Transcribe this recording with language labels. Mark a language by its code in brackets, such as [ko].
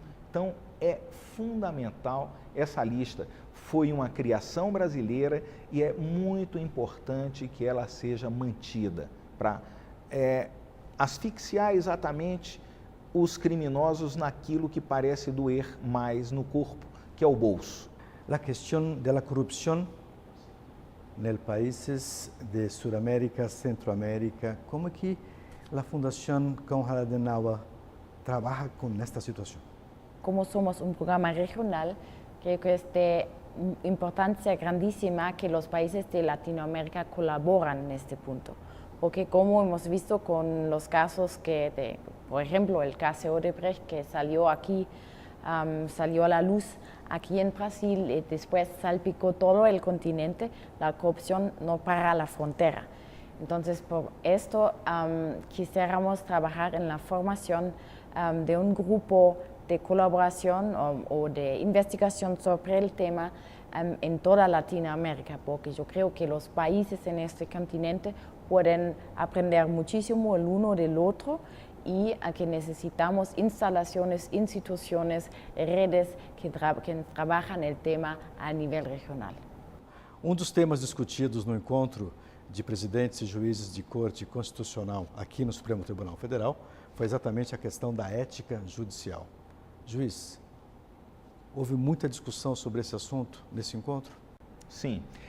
[pt] Então, é fundamental essa lista. Foi uma criação brasileira e é muito importante que ela seja mantida para asfixiar exatamente os criminosos naquilo que parece doer mais no corpo, que é o bolso. A questão da corrupção nos países de Sudamérica, Centroamérica, como que a Fundação Konrad Adenauer trabalha com esta situação? [es] Como somos un programa regional, creo que es de importancia grandísima que los países de Latinoamérica colaboran en este punto. Porque como hemos visto con los casos por ejemplo, el caso Odebrecht que salió aquí, salió a la luz aquí en Brasil y después salpicó todo el continente, la corrupción no para la frontera. Entonces, por esto quisiéramos trabajar en la formación de un grupo de colaboración o de investigación sobre el tema en toda Latinoamérica, porque yo creo que los países en este continente pueden aprender muchísimo el uno del otro y que necesitamos instalaciones, instituciones, redes que trabajan el tema a nivel regional. [pt] Dos temas discutidos no encontro de presidentes e juízes de corte constitucional aqui no Supremo Tribunal Federal foi exatamente a questão da ética judicial. Juiz, houve muita discussão sobre esse assunto nesse encontro? Sim.